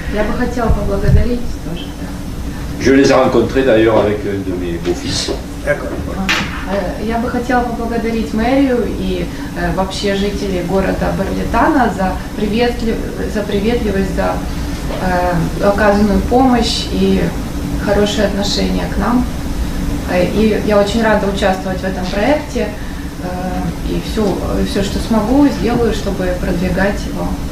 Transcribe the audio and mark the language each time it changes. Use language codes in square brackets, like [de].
[ru] Я бы хотела поблагодарить тоже. [fr] Je les ai rencontrés d'ailleurs avec un de mes beaux-fils. D'accord. [ru] Я бы хотела поблагодарить мэрию и вообще жителей города Берлетана за приветливость, за оказанную помощь и хорошее отношение к нам. И я очень рада участвовать в этом проекте. И все, что смогу, сделаю, чтобы продвигать его.